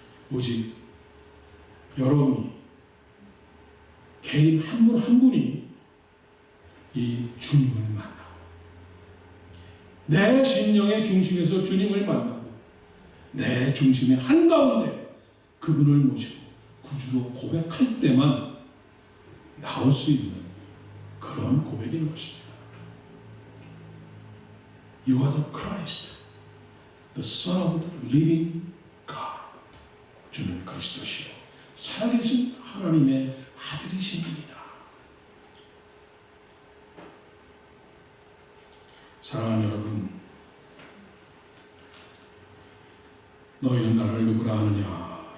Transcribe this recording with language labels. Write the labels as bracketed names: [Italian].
[Korean] 오직 여러분이, 개인 한 분 한 분이 이 주님을 만나고 내 심령의 중심에서 주님을 만나고 내 중심의 한가운데 그분을 모시고 구주로 고백할 때만 나올 수 있는 그런 고백인 것입니다. [English] You are the Christ, the Son of the living God. [Korean] 주는 그리스도시요 살아계신 하나님의 아들이십니다. 사랑하는 여러분, 너희는 나를 누구라 하느냐?